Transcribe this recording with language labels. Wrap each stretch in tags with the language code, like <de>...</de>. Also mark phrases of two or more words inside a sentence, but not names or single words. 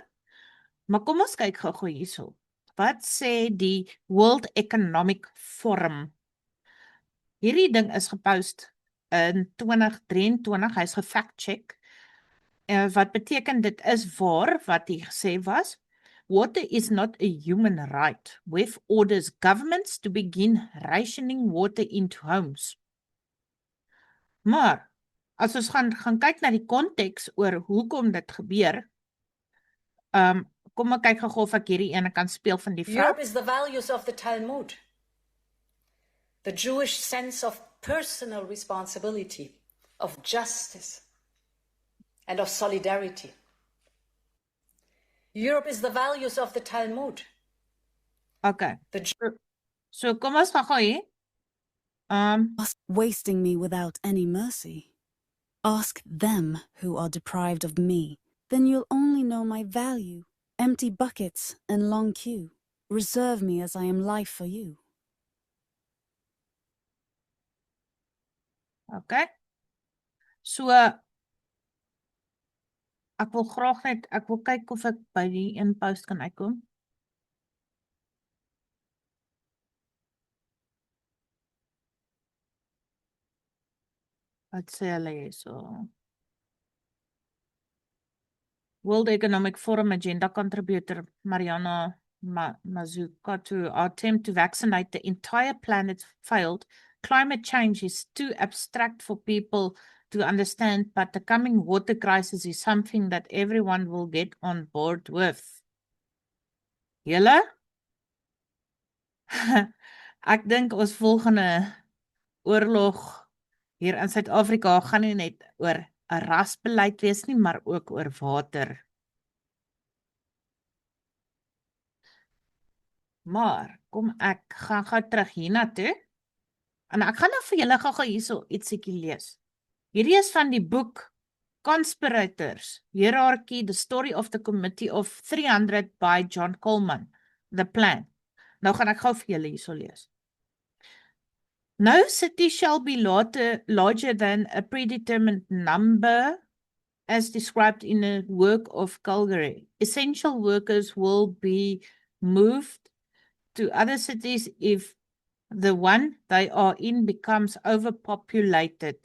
<af>Maar kom ons kyk gou hierso. Wat sê die World Economic Forum? Hierdie ding is gepost in 2023, hy's gefact-check. Wat beteken dit is waar wat hy gesê was?</af> <en>Water is not a human right, with orders governments to begin rationing water into homes.</en> <af>Maar, as ons gaan kyk na die konteks oor hoekom dit gebeur, kom ek kyk gou of ek hierdie ene kan speel van die vrou.</af> <en>Europe is the values of the Talmud, the Jewish sense of personal responsibility, of justice, and of solidarity. Europe is the values of the Talmud.</en> <af>Okay. So kom ons gaan gou hier.</af> <en>Wasting me without any mercy. Ask them who are deprived of me. Then you'll only know my value. Empty buckets and long queue. Reserve me as I am life for you. Okay. So,</en> <af>ek wil graag net, ek wil kyk of ek by die een post kan uitkom. Wat sê hulle hier so?</af> <en>World Economic Forum agenda contributor Mariana Mazzucato, our attempt to vaccinate the entire planet failed. Climate change is too abstract for people to understand, but the coming water crisis is something that everyone will get on board with.</en> <af>Julle? Ek dink ons volgende oorlog hier in Suid-Afrika gaan nie net oor 'n rasbeleid wees nie, maar ook oor water. Maar, kom ek gaan gou terug hiernatoe. En ek gaan nou vir julle gou hierso ietsiekie lees. Hierdie is van die boek Conspirators, Hierarchy, The Story of the Committee of 300 by John Coleman, The Plan. Nou gaan ek gou vir julle hierso lees.</af> <en>No city shall be larger than a predetermined number as described in a work of Calgary. Essential workers will be moved to other cities if the one they are in becomes overpopulated.</en>